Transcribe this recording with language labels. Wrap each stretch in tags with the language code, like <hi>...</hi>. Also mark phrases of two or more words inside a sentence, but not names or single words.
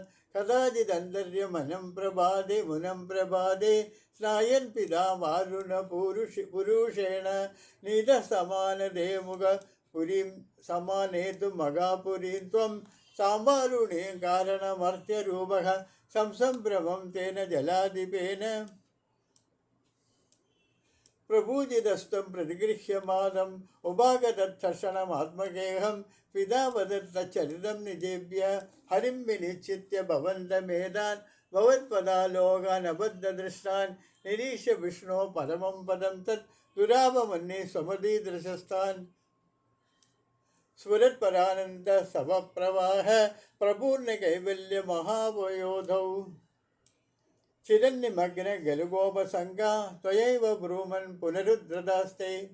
<sa>कथाचिदन्तर्यमनं प्रभाते मुनं प्रभाते स्नायन् पिता वारुण पुरुषेण नीत समानदे मुख पुरीं समानेतु महापुरीं त्वं सांवारुणीं कारणमर्त्यरूपः संसंभ्रमं तेन जलाधिपेन. प्रभूजितस्त्वं प्रतिगृह्यमादं उपागतत्तर्षणमात्मगेहं पिता वदत्तचरितं निजेभ्य हरिं विनिश्चित्य भवन्तमेतान् भवत्पदालोकानबद्धदृष्टान् निरीक्ष्य विष्णो परमं पदं तत् दुरापमन्ये स्वमदीदृशस्तान् स्फुरत्परानन्द समप्रवाह प्रपूर्णकैवल्यमहावयोधौ चिरन्निमग्न गलुगोपसङ्गा त्वयैव ब्रूमन् पुनरुद्धृतास्ते</sa>